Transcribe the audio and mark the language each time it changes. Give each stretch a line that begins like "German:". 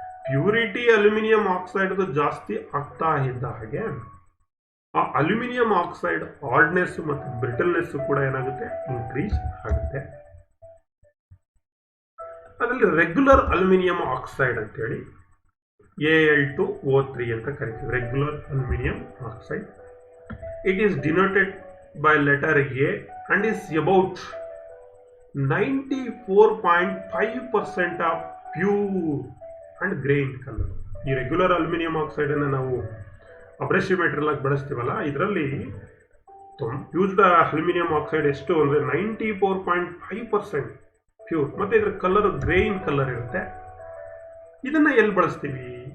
Kannada: Purity aluminium oxide ಜಾಸ್ತಿ ಆಗ್ತಾ ಇದ್ದ ಹಾಗೆ ಆ ಅಲ್ಯೂಮಿನಿಯಂ ಆಕ್ಸೈಡ್ ಹಾರ್ಡ್ನೆಸ್ ಮತ್ತು ಬ್ರಿಟಲ್ನೆಸ್ ಕೂಡ ಏನಾಗುತ್ತೆ, ಇನ್ಕ್ರೀಸ್ ಆಗುತ್ತೆ. ಅದರಲ್ಲಿ ರೆಗ್ಯುಲರ್ ಅಲ್ಯೂಮಿನಿಯಂ ಆಕ್ಸೈಡ್ ಅಂತೇಳಿ Al2O3 ಅಂತ ಕರಿತೀವಿ, regular aluminium oxide.
English: It is denoted by letter A and is about 94.5% of pure and grained color.
Kannada: ಈ ರೆಗ್ಯುಲರ್ ಅಲ್ಯೂಮಿನಿಯಂ ಆಕ್ಸೈಡ್ ಅನ್ನು ನಾವು ಅಬ್ರೆಸಿವ್ ಮೆಟೀರಿಯಲ್ ಆಗಿ ಬಳಸ್ತೀವಲ್ಲ, ಇದರಲ್ಲಿ ಯೂಸ್ಡ್ ಅಲ್ಯೂಮಿನಿಯಂ ಆಕ್ಸೈಡ್ ಎಷ್ಟು ಅಂದರೆ 94.5% ಪ್ಯೂರ್, ಮತ್ತು ಇದರ ಕಲರ್ ಗ್ರೇನ್ ಕಲರ್ ಇರುತ್ತೆ. ಇದನ್ನು ಎಲ್ಲಿ ಬಳಸ್ತೀವಿ?